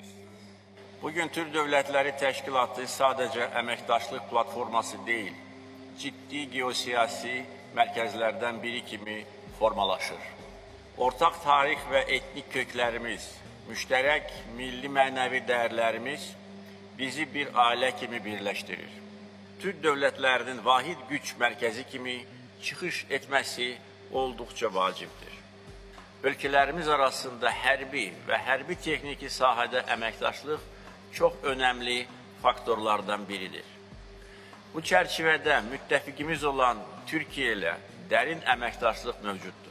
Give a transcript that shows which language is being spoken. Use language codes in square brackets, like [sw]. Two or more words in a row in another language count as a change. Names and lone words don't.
[tr] Bugün Türk Devletleri Teşkilatı sadece emekdaşlık platforması değil, ciddi geosiyasi merkezlerden biri kimi formalaşır. Ortak tarih ve etnik köklerimiz, müşterek milli mənəvi dəyərlərimiz bizi bir aile kimi birleştirir. Türk devletlerinin vahid güç merkezi kimi çıxış etmesi oldukça vacibdir. [az] Ölkələrimiz arasında hərbi və hərbi texniki sahədə əməkdaşlıq çox önəmli faktorlardan biridir. Bu çərçivədə müttəfiqimiz olan Türkiyə ilə dərin əməkdaşlıq mövcuddur.